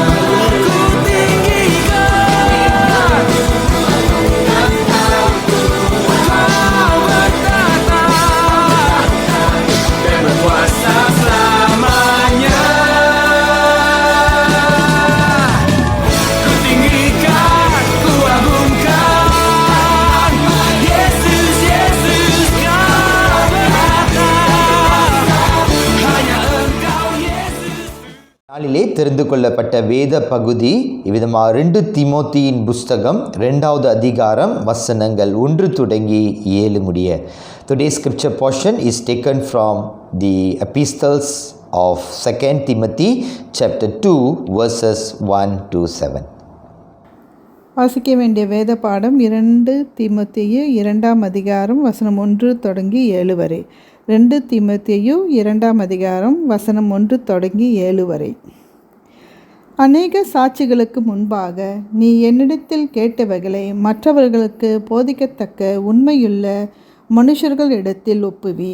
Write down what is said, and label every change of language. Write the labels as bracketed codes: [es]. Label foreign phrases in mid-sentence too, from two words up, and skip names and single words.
[id] Ku tinggikan, Kau bertahta dan berkuasa selamanya. Ku tinggikan, ku agungkan Yesus, Yesus. Kau bertahta, hanya Engkau Yesus. [ta] நாளிலே தெரிந்து கொள்ளப்பட்ட வேத பகுதி இவ்விதமாக 2 தீமோத்தியின் புஸ்தகம் 2வது அதிகாரம் வசனங்கள் 1 தொடங்கி 7 முடிய. [en] Today's scripture portion is taken from the epistles of 2 Timothy chapter 2 verses 1 to 7. [ta] வாசிக்க வேண்டிய வேத பாடம் 2 தீமோத்தேயு 2ஆம் அதிகாரம் வசனம் 1 தொடங்கி 7 வரை. 2 தீமோத்தேயு 2ஆம் அதிகாரம் வசனம் 1 தொடங்கி 7 வரை. அநேக சாட்சிகளுக்கு முன்பாக நீ என்னிடத்தில் கேட்டவைகளை மற்றவர்களுக்கு போதிக்கத்தக்க உண்மையுள்ள மனுஷர்களிடத்தில் ஒப்புவி.